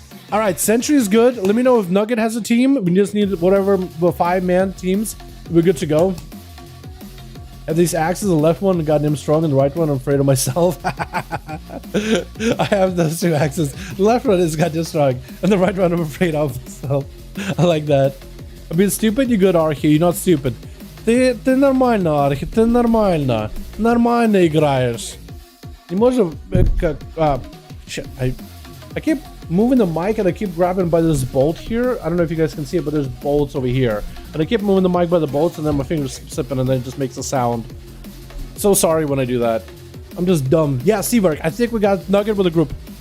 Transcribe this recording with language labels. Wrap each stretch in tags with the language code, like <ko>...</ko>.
<en>All right, Sentry is good. Let me know if Nugget has a team. We just need whatever the 5-man teams. We're good to go. Have these axes, the left one goddamn strong and the right one I'm afraid of myself. I have those two axes. The left one is goddamn strong and the right one I'm afraid of myself. I like that. I mean, stupid, you good, Archie. You're not stupid.</en> <ru>Ты нормально, Архи, ты нормально. Нормально играешь. Не можем как...</ru> <en>shit, I keep moving the mic and I keep grabbing by this bolt here. I don't know if you guys can see it, but there's bolts over here. And I keep moving the mic by the bolts and then my fingers slipping and then it just makes a sound. So sorry when I do that. I'm just dumb. Yeah, Seavark, I think we got Nugget with a group.</en>